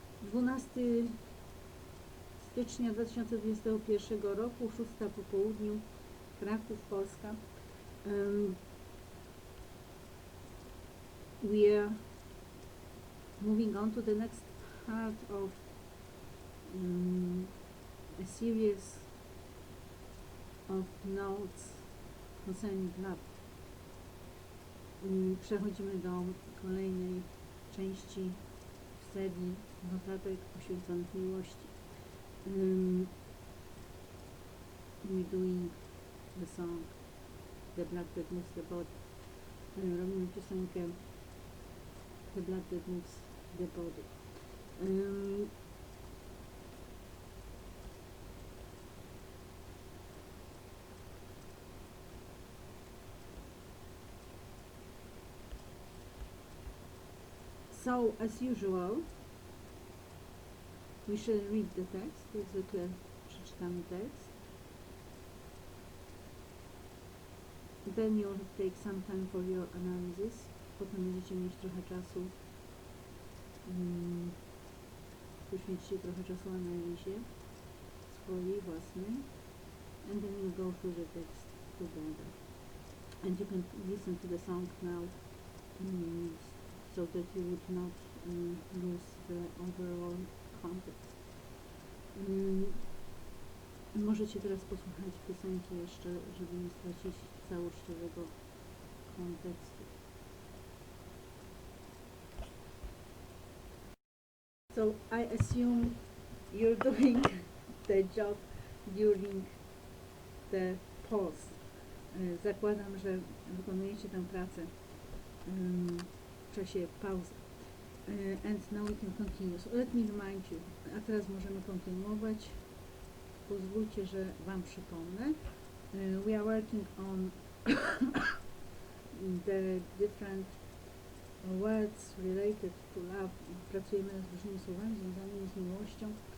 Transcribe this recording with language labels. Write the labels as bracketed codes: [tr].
[pl] 12 stycznia 2021 roku, 6 po południu, Kraków, Polska. [en] We are moving on to the next part of a series of notes concerning love. [pl] Przechodzimy do kolejnej części serii notatek poświęconych miłości. [en] We're doing the song The Blood That Moves the Body. [pl] Robimy piosenkę The Blood That Moves the Body. [en] So, as usual, we shall read the text. [pl] Jak zwykle przeczytamy tekst. [en] Then you'll take some time for your analysis. [pl] Potem będziecie mieć trochę czasu, poświęcicie trochę czasu analizie swojej własnej. [en] And then we'll go through the text together. And you can listen to the song now, so that you would not lose the overall context. [pl] Możecie teraz posłuchać piosenki jeszcze, żeby nie stracić całościowego kontekstu. [en] So I assume you're doing the job during the pause. [pl] Zakładam, że wykonujecie tę pracę w czasie pauzy. [en] And now we can continue. So let me remind you. [pl] A teraz możemy kontynuować. Pozwólcie, że Wam przypomnę. [en] We are working on the different words related to love. [pl] Pracujemy nad różnymi słowami związanymi z miłością.